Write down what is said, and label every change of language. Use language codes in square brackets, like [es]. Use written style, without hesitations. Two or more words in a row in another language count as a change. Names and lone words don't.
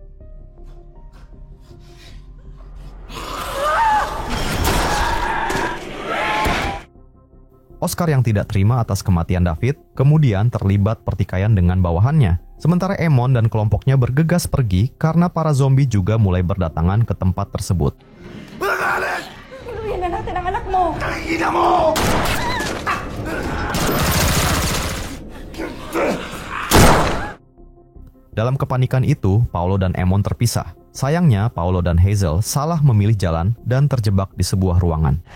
[id] Oscar yang tidak terima atas kematian David, kemudian terlibat pertikaian dengan bawahannya. Sementara Ammon dan kelompoknya bergegas pergi karena para zombie juga mulai berdatangan ke tempat tersebut. [tl] Tuluyan na natin ang anak mo! Ina mo! [id] Dalam kepanikan itu, Paulo dan Ammon terpisah. Sayangnya, Paulo dan Hazel salah memilih jalan dan terjebak di sebuah ruangan.